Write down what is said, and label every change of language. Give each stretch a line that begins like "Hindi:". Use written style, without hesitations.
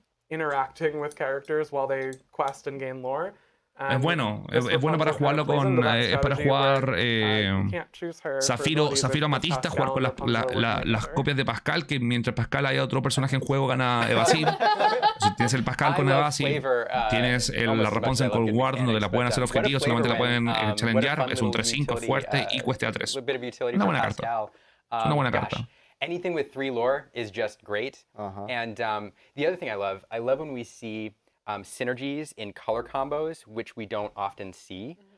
English: Interacting with characters while they quest and gain lore.
Spanish: Es bueno para jugarlo con. Es para jugar Zafiro Amatista, jugar con las copias de Pascal, que mientras Pascal haya otro personaje en juego gana Evasive. Si tienes el Pascal con Evasive, tienes la Rapunzel con Guard, donde la pueden hacer objetivos, solamente la pueden challengear. Es un 3-5 fuerte y cueste a 3. Una buena carta. Es una buena carta.
English: Anything with 3 lore is just great. And the other thing I love when we see synergies in color combos, which we don't often see.